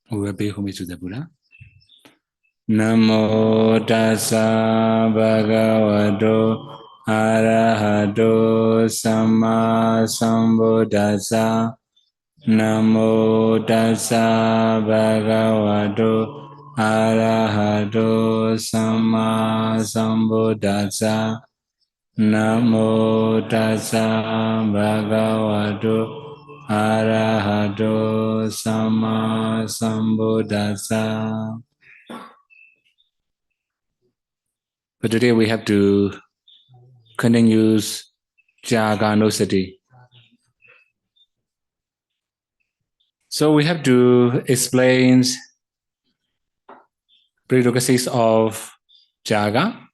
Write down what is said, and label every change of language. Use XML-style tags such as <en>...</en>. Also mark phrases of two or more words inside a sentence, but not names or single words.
<en>We will pay homage to the Buddha.</en> <pi>Namo tassa bhagavato arahato samma sambuddhassa. Namo tassa bhagavato arahato samma sambuddhassa. Namo tassa bhagavato arahato samma sambuddhassa.</pi> <en>But today we have to continue Cāgānussati. So we have to explain prerequisites of Cāga.</en>